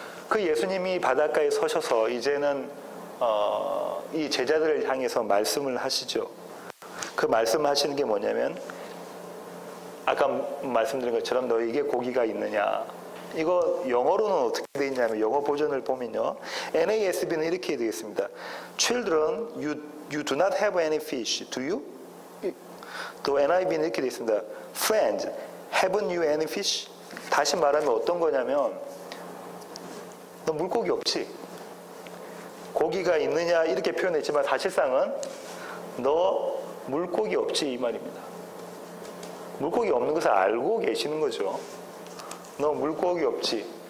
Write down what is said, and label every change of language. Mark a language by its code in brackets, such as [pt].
[ko] 그 예수님이 바닷가에 서셔서 이제는 이 제자들을 향해서 말씀을 하시죠. 그 말씀하시는 게 뭐냐면 아까 말씀드린 것처럼 너에게 고기가 있느냐. 이거 영어로는 어떻게 되어 있냐면 영어 버전을 보면요. NASB는 이렇게 되어 있습니다. [en] Children, you do not have any fish, do you? [ko] 또 NIV는 이렇게 되어 있습니다. [en] Friends, haven't you any fish? [ko] 다시 말하면 어떤 거냐면 너 물고기 없지? 고기가 있느냐 이렇게 표현했지만 사실상은 너 물고기 없지 이 말입니다. 물고기 없는 것을 알고 계시는 거죠. 너 물고기 없지?